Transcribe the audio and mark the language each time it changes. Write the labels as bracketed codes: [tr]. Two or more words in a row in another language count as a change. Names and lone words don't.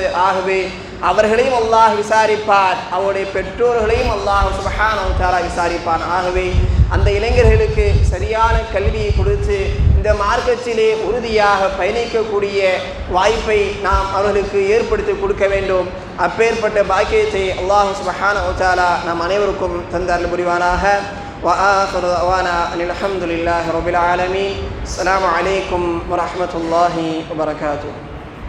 [ta] ஆகவே அவர்களையும் அல்லாஹ் விசாரிப்பார், அவருடைய பெற்றோர்களையும் அல்லாஹ் [ar] سبحانه وتعالى [ta] விசாரிப்பான். ஆகவே அந்த இளைஞர்களுக்கு சரியான கல்வியை கொடுத்து இந்த மார்க்கத்திலே உறுதியாக பயணிக்கக்கூடிய வாய்ப்பை நாம் அவர்களுக்கு ஏற்படுத்தி கொடுக்க வேண்டும். அப்பேற்பட்ட பாக்கியத்தை அல்லாஹ் [ar] سبحانه وتعالى [ta] நாம் அனைவருக்கும் தந்தருள் புரிவானாக. [ar] وآخر دعوانا أن الحمد لله رب العالمين. السلام عليكم ورحمة الله وبركاته.